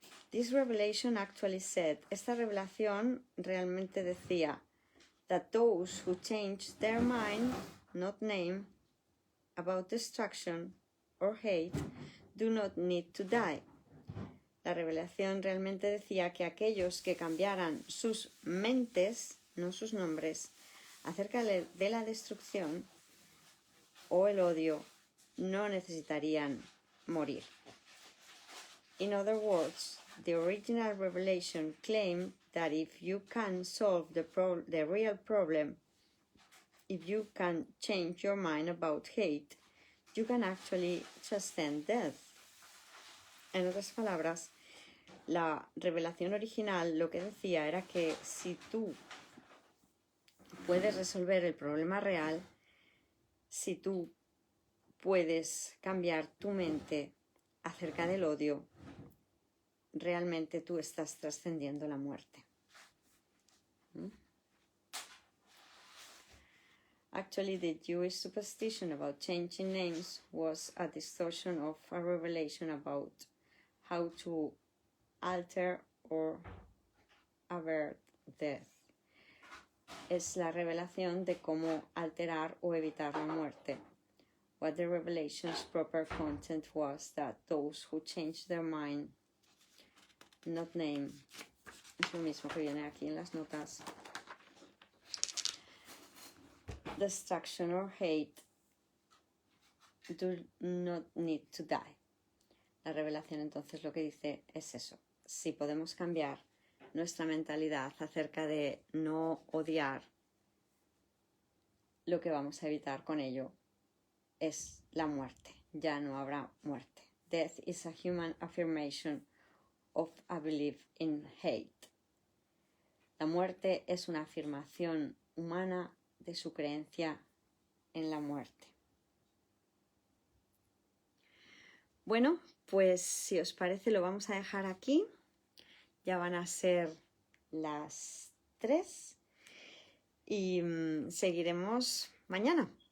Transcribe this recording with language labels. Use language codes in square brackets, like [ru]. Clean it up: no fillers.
[en] This revelation actually said, [es] esta revelación realmente decía, [en] that those who change their mind, not name, about destruction or hate, do not need to die. [es] La revelación realmente decía que aquellos que cambiaran sus mentes, no sus nombres, acerca de la destrucción o el odio, no necesitarían morir. [en] In other words, the original revelation claimed that if you can solve the real problem, if you can change your mind about hate, you can actually transcend death. [es] En otras palabras, la revelación original lo que decía era que si tú puedes resolver el problema real, si tú puedes cambiar tu mente acerca del odio, realmente tú estás trascendiendo la muerte. [en] Actually, the Jewish superstition about changing names was a distortion of a revelation about how to alter or avert death. [es] Es la revelación de cómo alterar o evitar la muerte. [en] What the revelation's proper content was that those who changed their mind, not name, [es] es lo mismo que viene aquí en las notas, [en] destruction or hate, do not need to die. [es] La revelación entonces lo que dice es eso. Si podemos cambiar nuestra mentalidad acerca de no odiar, lo que vamos a evitar con ello es la muerte. Ya no habrá muerte. [en] Death is a human affirmation of a belief in hate. [es] La muerte es una afirmación humana de su creencia en la muerte. Bueno, pues si os parece lo vamos a dejar aquí. Ya van a ser las 3 y seguiremos mañana.